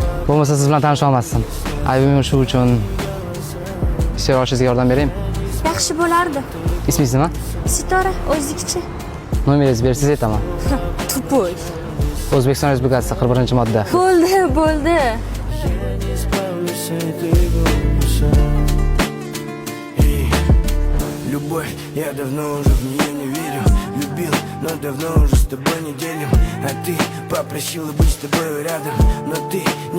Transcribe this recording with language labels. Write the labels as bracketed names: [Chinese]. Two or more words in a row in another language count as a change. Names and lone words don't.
[Uzbek] Bo'lmasa siz bilan tanisha olmasdim. Aybim shu uchun ish olishingizga yordam beraymi? Yaxshi bo'lardi. Ismingiz nima? Sitora, o'zlikcha. Nomeringizni bersangiz aytaman. Tupoy. O'zbekiston Respublikasi 41-modda. Bo'ldi. [Russian] Любовь, я давно уже в нее не верю. Любил, но давно уже с тобой не делим. А ты попросила быть с тобой рядом. Но ты не...